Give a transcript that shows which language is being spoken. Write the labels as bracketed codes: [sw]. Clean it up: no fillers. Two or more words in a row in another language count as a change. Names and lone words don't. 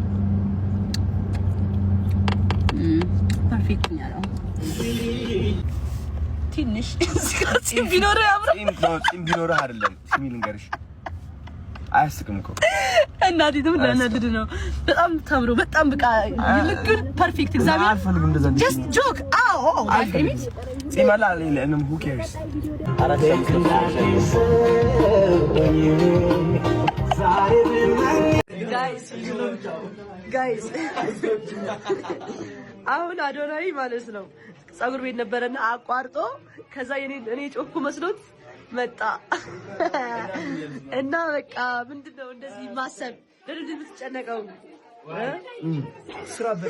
[am] ፐርፌክት ነው። ትንሽ ጺም ቢኖርህ ያምራል። ጺም ቢኖርህ አይደለም ሲሚ ልንገርሽ አያስቅም እኮ እናቴ ደግሞ ለነድድ ነው። በጣም ታምሮ በጣም በቃ ልክ ፐርፌክት እግዚአብሔር አልፈልግም እንደዛ [en] just joke I meant [am] ጺም አለ ለእንም [en] who cares [am] guys አሁን አዶናይ ማለት ነው ጸጉር ቤት ነበረና አቋርጦ ከዛ እኔ ጮኩ መስሎት መጣ እና በቃ ምንድነው እንደዚህ ማሰብ ለምን የምትጨነቀው? ስራ በቃ